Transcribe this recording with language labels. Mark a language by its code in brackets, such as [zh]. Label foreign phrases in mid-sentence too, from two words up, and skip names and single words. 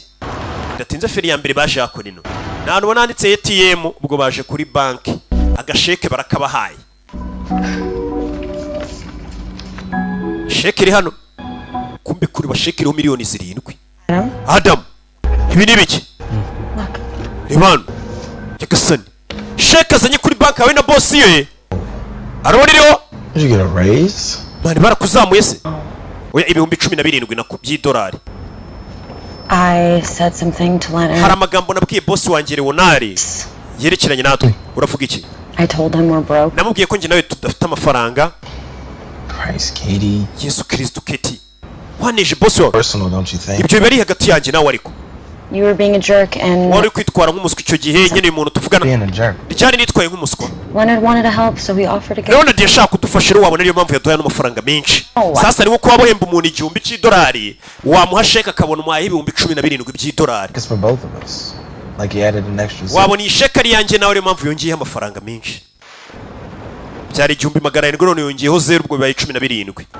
[rw] Bidatinze feri ya mbere baje yakora ino. Nta nubwo nanditse ATM ubwo baje kuri banki. Agasheke barakabahaye. Sheke iri hano. Kumbe kuri basheke iriho miliyoni 7. Adam. Ibi ni biki? Ibano. Yakasani. Sheke azanye kuri banki yawe na boss ye. Arabona iriho? [en] Did you get a raise? [rw] Mani barakuzamuye se? Oya ibihumbi 17 by'idolari. [en] I said something to Leonard. [rw] Hari amagambo nabwiye boss wanjye Leonard yerekeranye natwe. Uravuga iki? [en] I told him we're broke. [rw] Namubwiye ko njye nawe tudafite amafaranga. [en] Christ, Katie. [rw] Yesu Kristo Keti. Waneje boss wawe. [en] Personal, don't you think? [rw] Ibyo bari hagati yanjye nawe ariko. [en] You were being a jerk and [rw] wari kwitwara nk'umuswa icyo gihe nyine umuntu tuvugana cyane nitwaye nk'umuswa [en] Leonard wanted to help so we offered to [rw] Leonard yashaka kudufasha rero wabona niyo mpamvu yaduhaye n'amafaranga menshi sasa niwo kuba bohemba umuntu igihumbi cy'idolari wamuha sheke akabona umuhaye ibihumbi 17 by'idolari wabona iyi sheke ari yanjye nawe niyo mpamvu yongeyeho amafaranga menshi byari 1700 none yongeyeho 0 ubwo bibaye 17